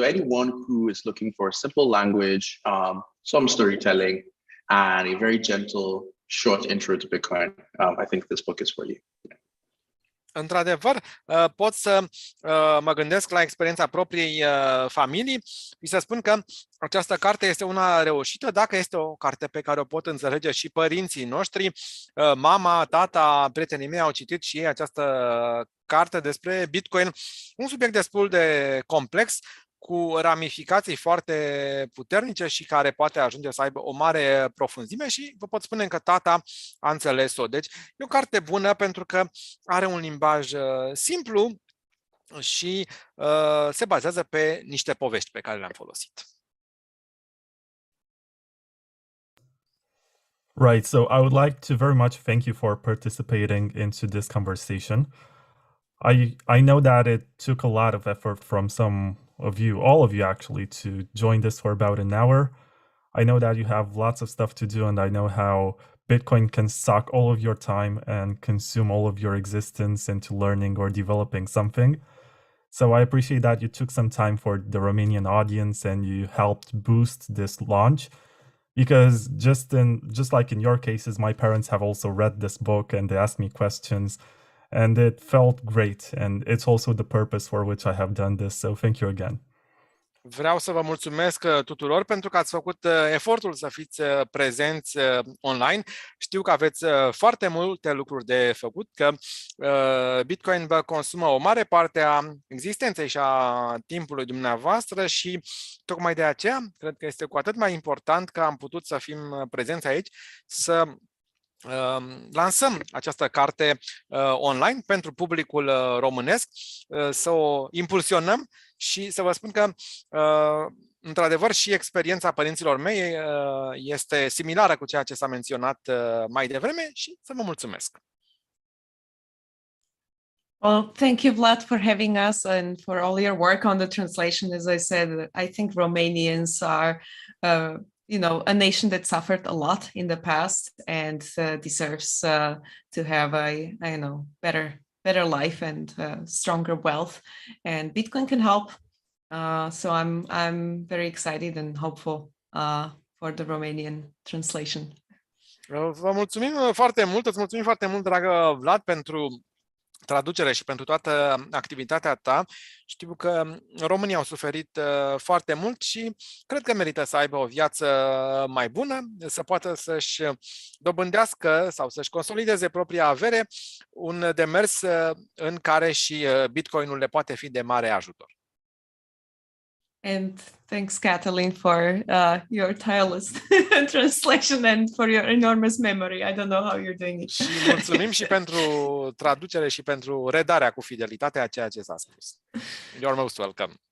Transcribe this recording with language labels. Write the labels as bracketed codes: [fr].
[en] So anyone who is looking for a simple language, some storytelling, and a very gentle, short intro to Bitcoin, I think this book is for you. [ro] Într-adevăr, pot să mă gândesc la experiența propriei familii și să spun că această carte este una reușită dacă este o carte pe care o pot înțelege și părinții noștri. Mama, tata, prietenii mei au citit și ei această carte despre Bitcoin, un subiect destul de complex, cu ramificații foarte puternice și care poate ajunge să aibă o mare profunzime și vă pot spune că tata a înțeles-o. Deci e o carte bună pentru că are un limbaj simplu și se bazează pe niște povești pe care le-am folosit. [en] Right, so I would like to very much thank you for participating into this conversation. I know that it took a lot of effort from some of you, all of you actually, to join this for about an hour. I know that you have lots of stuff to do, and I know how Bitcoin can suck all of your time and consume all of your existence into learning or developing something. So I appreciate that you took some time for the Romanian audience and you helped boost this launch. Because just like in your cases, my parents have also read this book and they asked me questions and it felt great. And it's also the purpose for which I have done this. So thank you again. [ro] Vreau să vă mulțumesc tuturor pentru că ați făcut efortul să fiți prezenți online. Știu că aveți foarte multe lucruri de făcut, că Bitcoin vă consumă o mare parte a existenței și a timpului dumneavoastră și tocmai de aceea cred că este cu atât mai important că am putut să fim prezenți aici, să lansăm această carte online pentru publicul românesc, să o impulsionăm și să vă spun că într-adevăr și experiența părinților mei este similară cu ceea ce s-a menționat mai devreme și să vă mulțumesc. [en] Well, thank you, Vlad, for having us and for all your work on the translation. As I said, I think Romanians are a nation that suffered a lot in the past and deserves to have a better life and stronger wealth. And Bitcoin can help. So I'm very excited and hopeful for the Romanian translation. [ro] Vă mulțumim foarte mult, îți mulțumim foarte mult, dragă Vlad, pentru traducere și pentru toată activitatea ta. Știu că românii au suferit foarte mult și cred că merită să aibă o viață mai bună, să poată să-și dobândească sau să-și consolideze propria avere, un demers în care și Bitcoinul le poate fi de mare ajutor. [en] And thanks, Kathleen, for your tireless translation and for your enormous memory. I don't know how you're doing it. [ro] Și mulțumim și pentru traducere și pentru redarea cu fidelitate a ceea ce s-a spus. [en] You're most welcome.